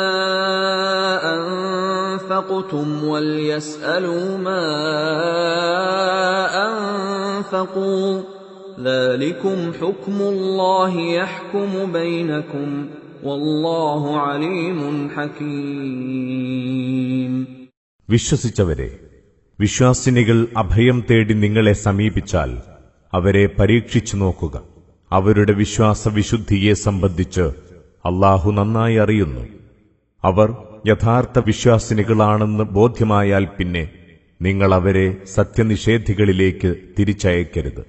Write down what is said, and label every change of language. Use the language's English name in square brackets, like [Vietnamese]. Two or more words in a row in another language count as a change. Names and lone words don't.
[Arabic] أنفقتم وليسألوا ما أنفقوا ذلكم حكم الله يحكم بينكم والله عليم حكيم. [Malayalam] വിശ്വസിച്ചവരെ, വിശ്വാസിനികൾ അഭയം തേടി നിങ്ങളെ സമീപിച്ചാൽ അവരെ പരീക്ഷിച്ചു നോക്കുക. അവരുടെ വിശ്വാസവിശുദ്ധിയെ സംബന്ധിച്ച് അല്ലാഹു നന്നായി അറിയുന്നു. അവർ യഥാർത്ഥ വിശ്വാസിനികളാണെന്ന് ബോധ്യമായാൽ പിന്നെ നിങ്ങൾ അവരെ സത്യനിഷേധികളിലേക്ക് തിരിച്ചയക്കരുത്.